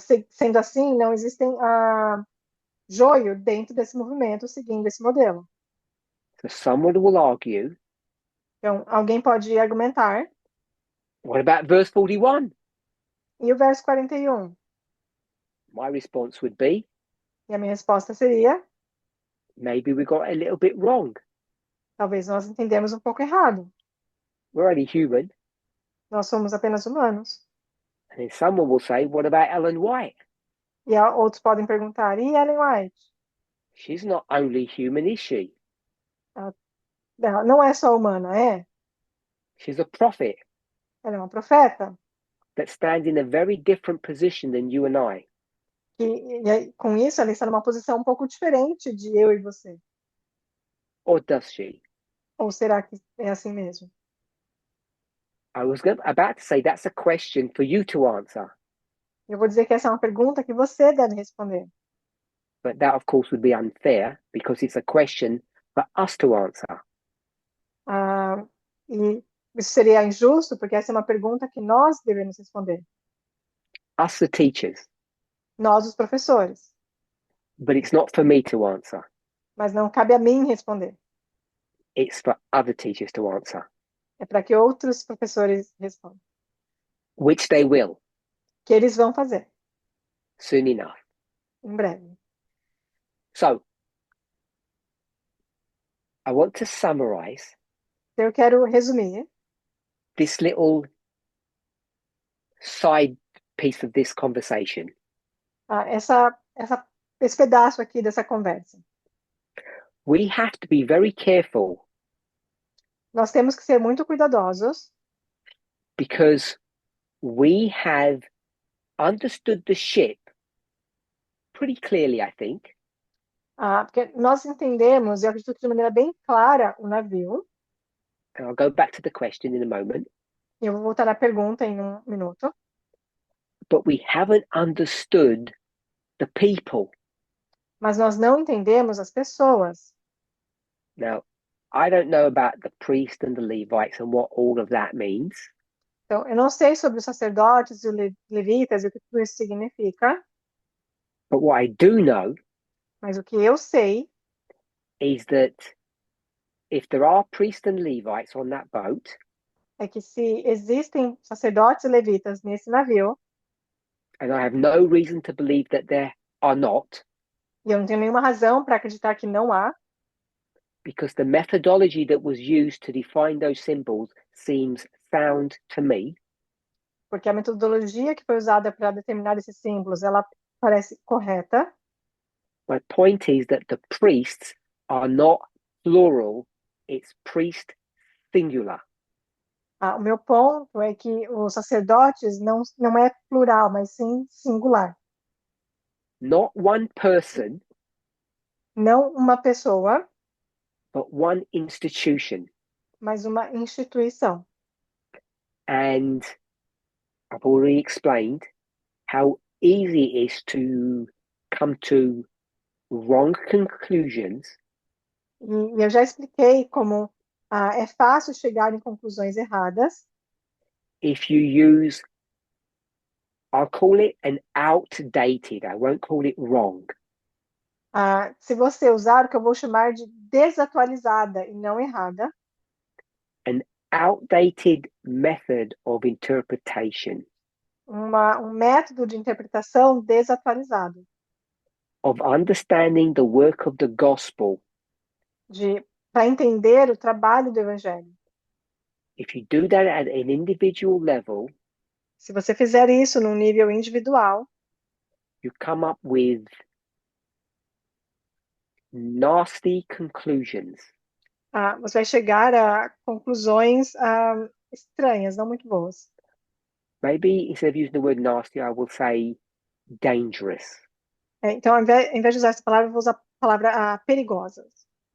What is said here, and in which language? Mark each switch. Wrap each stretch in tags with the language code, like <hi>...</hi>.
<pt>Sendo assim, não existem joio dentro desse movimento seguindo esse modelo.</pt> <en>So someone will argue,</en> <pt>Então, alguém pode argumentar,</pt> <en>what about verse 41?</en> <pt>e o verso 41?</pt> <en>My response would be,</en> <pt>E a minha resposta seria,</pt> <en>maybe we got a little bit wrong.</en> <pt>talvez nós entendemos um pouco errado.</pt> <en>We're only human.</en> <pt>Nós somos apenas humanos.</pt> <en>And then someone will say, what about Ellen White?</en> <pt>E outros podem perguntar, e Ellen White?</pt> <en>She's not only human, is she?</en> <pt>Ela não é só humana, é?</pt> <en>She's a prophet</en> <pt>Ela é uma profeta.</pt> <en>that stands in a very different position than you and I.</en> <pt>Com isso, ela está numa posição um pouco diferente de eu e você.</pt> <en>Or does she?</en> <pt>Ou será que é assim mesmo?</pt> <en>I was about to say that's a question for you to answer.</en> <pt>Eu vou dizer que essa é uma pergunta que você deve responder.</pt> <en>But that, of course, would be unfair because it's a question for us to answer.</en> <pt>E isso seria injusto, porque essa é uma pergunta que nós devemos responder.</pt> <en>Us, the teachers.</en> <pt>Nós, os professores.</pt> <en>But it's not for me to answer.</en> <pt>Mas não cabe a mim responder.</pt> <en>It's for other teachers to answer.</en> <pt>É para que outros professores respondam.</pt> <en>Which they will.</en> <pt>Que eles vão fazer.</pt> <en>Soon enough.</en> <pt>Em breve.</pt> <en>So, I want to summarize</en> <pt>Eu quero resumir</pt> <en>this little side piece of this conversation.</en> <pt>essa esse pedaço aqui dessa conversa.</pt> <en>We have to be very careful</en> <pt>Nós temos que ser muito cuidadosos,</pt> <en>because we have understood the ship pretty clearly, I think.</en> <pt>porque nós entendemos, eu acredito que de maneira bem clara, o navio.</pt> <en>And I'll go back to the question in a moment.</en> <pt>Eu vou voltar à pergunta em um minuto.</pt> <en>But we haven't understood the people.</en> <pt>Mas nós não entendemos as pessoas.</pt> <en>Now, I don't know about the priest and the Levites and what all of that means.</en> <pt>Então, eu não sei sobre os sacerdotes e os levitas e o que tudo isso significa,</pt> <en>But what I do know</en> <pt>mas o que eu sei</pt> <en>is that if there are priests and Levites on that boat,</en> <pt>é que se existem sacerdotes e levitas nesse navio,</pt> <en>and I have no reason to believe that there are not,</en> <pt>e eu não tenho nenhuma razão para acreditar que não há,</pt> <en>because the methodology that was used to define those symbols seems sound to me.</en> <pt>porque a metodologia que foi usada para determinar esses símbolos, ela parece correta.</pt> <en>My point is that the priests are not plural, it's priest singular.</en> <pt>O meu ponto é que os sacerdotes não é plural, mas sim singular.</pt> <en>Not one person,</en> <pt>Não uma pessoa,</pt> <en>but one institution.</en> <pt>mas uma instituição.</pt> <en>And I've already explained how easy it is to come to wrong conclusions</en> <pt>E eu já expliquei como é fácil chegar em conclusões erradas</pt> <en>if you use, I'll call it an outdated, I won't call it wrong,</en> <pt>se você usar o que eu vou chamar de desatualizada e não errada,</pt> <en>an outdated method of interpretation,</en> <pt>um método de interpretação desatualizado,</pt> <en>of understanding the work of the gospel.</en> <pt>para entender o trabalho do evangelho.</pt> <en>If you do that at an individual level,</en> <pt>Se você fizer isso num nível individual,</pt> <en>you come up with nasty conclusions.</en> <pt>você vai chegar a conclusões estranhas, não muito boas.</pt> <en>Maybe instead of using the word nasty, I will say dangerous.</en> <pt>Então, ao invés de usar essa palavra, eu vou usar a palavra perigosas.</pt>